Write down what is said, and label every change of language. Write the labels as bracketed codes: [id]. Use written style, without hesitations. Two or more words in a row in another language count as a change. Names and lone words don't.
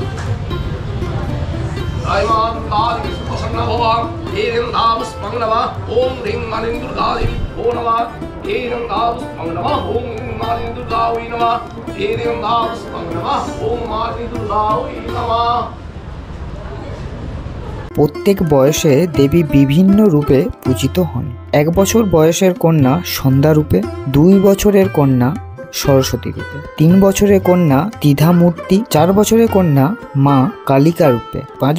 [sa] जय मां दुर्गादेवी सुप्रसन्न भव ह्रीं धावस्मं नमः ॐ ह्रीं मालिनी दुर्गादेवी भो नमः ह्रीं धावस्मं नमः ॐ ह्रीं मालिनी दुर्गावै नमः ह्रीं धावस्मं नमः ॐ मालिनी दुर्गावै नमः। [bn] প্রত্যেক বয়সে দেবী বিভিন্ন রূপে পূজিত হন। 1 বছর বয়সের কন্যা সন্ধ্যা রূপে, 2 বছরের কন্যা সরস্বতী রূপে, 3 বছরের কন্যা দ্বিধা মূর্তি, 4 বছরের কন্যা মা কালিকা রূপে, 5